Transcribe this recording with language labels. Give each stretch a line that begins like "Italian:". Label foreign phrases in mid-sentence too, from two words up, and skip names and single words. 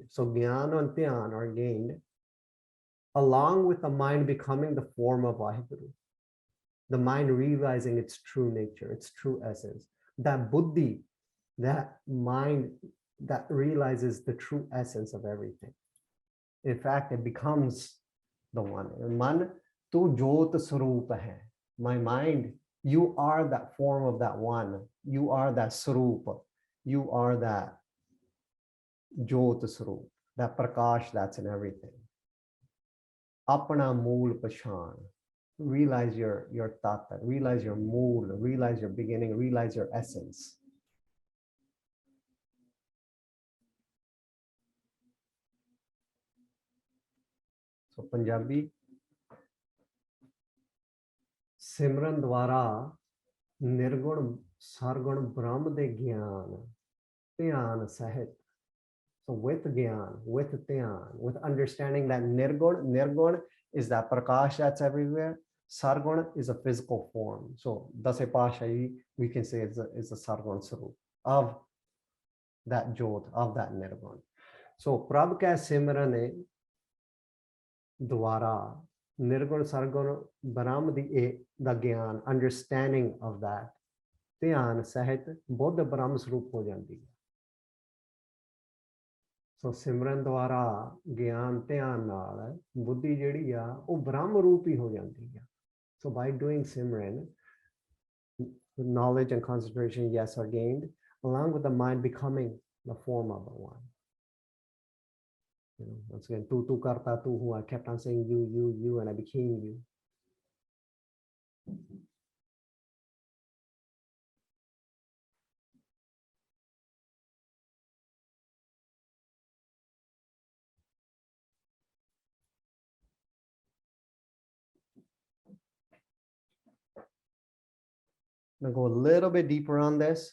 English: So Jnana and Dhyan are gained, along with the mind becoming the form of Vaheguru. The mind realizing its true nature, its true essence. That buddhi, that mind that realizes the true essence of everything. In fact, it becomes the one. Man,
Punjabi: ਤੂੰ ਜੋਤ ਸਰੂਪ ਹੈ.
English: My mind, you are that form of that one. You are that sarup. You are that
Punjabi: ਜੋਤ ਸਰੂਪ,
English: that prakash that's in everything.
Punjabi: ਆਪਣਾ ਮੂਲ ਪਛਾਣ.
English: Realize your tata, realize your mool, realize your beginning, realize your essence.
Punjabi: So ਪੰਜਾਬੀ ਸਿਮਰਨ ਦੁਆਰਾ ਨਿਰਗੁਣ ਸਰਗੁਣ ਬ੍ਰਹਮ ਦੇ ਗਿਆਨ ਧਿਆਨ ਸਾਹਿਬ.
English: So with Gyan, with Dhyan, with understanding that Nirgun is that prakash that's everywhere. Sargun is a physical form. So
Punjabi: ਦਸਵੇਂ ਪਾਤਸ਼ਾਹੀ,
English: we can say it's a
Punjabi: ਸਰਗੁਣ ਸਰੂਪ
English: of that Jot, of that Nirgun.
Punjabi: So ਪ੍ਰਭ ਕਾ ਸਿਮਰਨ ਦੁਆਰਾ ਨਿਰਗੁਣ ਸਰਗੁਣ ਬ੍ਰਹਮ ਦੇ ਗਿਆਨ,
English: understanding of that.
Punjabi: ਧਿਆਨ ਸਹਿਤ ਬੋਧ ਬ੍ਰਹਮ ਸਰੂਪ ਹੋ ਜਾਂਦੀ ਹੈ. So ਸਿਮਰਨ ਦੁਆਰਾ ਗਿਆਨ ਧਿਆਨ ਨਾਲ ਬੁੱਧੀ ਜਿਹੜੀ ਆ ਉਹ ਬ੍ਰਹਮ ਰੂਪ ਹੀ ਹੋ ਜਾਂਦੀ ਹੈ.
English: So by doing Simran, knowledge and concentration, yes, are gained, along with the mind becoming the form of the one. You know, once again,
Punjabi: ਤੂੰ ਕਰਤਾ ਤੂੰ ਹੂੰ,
English: I kept on saying you, and I became you. I'm gonna go a little bit deeper on this.